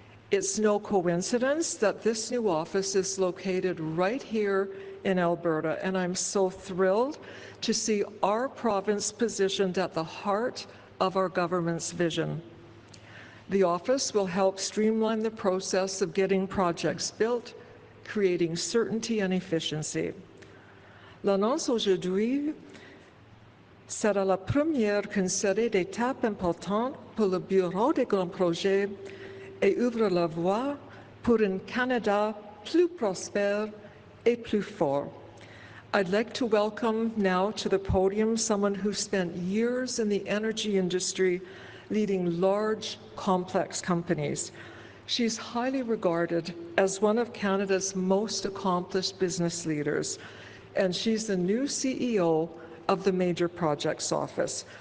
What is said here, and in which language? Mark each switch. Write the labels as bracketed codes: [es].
[en] It's no coincidence that this new office is located right here in Alberta, and I'm so thrilled to see our province positioned at the heart of our government's vision. The office will help streamline the process of getting projects built, creating certainty and efficiency. [fr] L'annonce aujourd'hui sera la première qu'une série d'étapes importantes pour le Bureau des grands projets et ouvre la voie pour un Canada plus prospère et plus fort. [en] I'd like to welcome now to the podium someone who spent years in the energy industry leading large, complex companies. She's highly regarded as one of Canada's most accomplished business leaders, and she's the new CEO of the Major Projects Office.